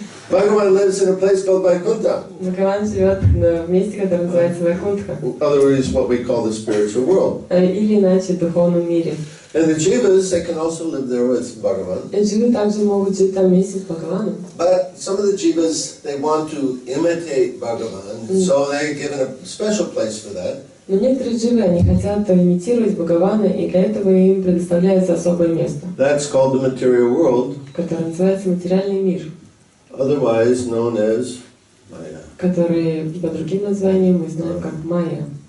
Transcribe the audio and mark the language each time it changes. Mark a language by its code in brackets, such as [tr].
[en] Bhagavan lives in a place called Vaikuntha. [ru] Бхагаван живет в месте, которое называется Вайкунтха. [en] In other words, what we call the spiritual world. [ru] Или иначе в духовном мире. [en] And the jivas, they can also live there with Bhagavan. [ru] Дживы также могут жить там вместе с Бхагаваном. [en] But some of the jivas, they want to imitate Bhagavan, so they're given a special place for that. [ru] Но некоторые дживы, они хотят имитировать Бхагавана, и для этого им предоставляется особое место, [en] That's called the material world, [ru] которое называется материальный мир, [en] otherwise known as Maya. [ru] который под другим названием мы знаем как Майя.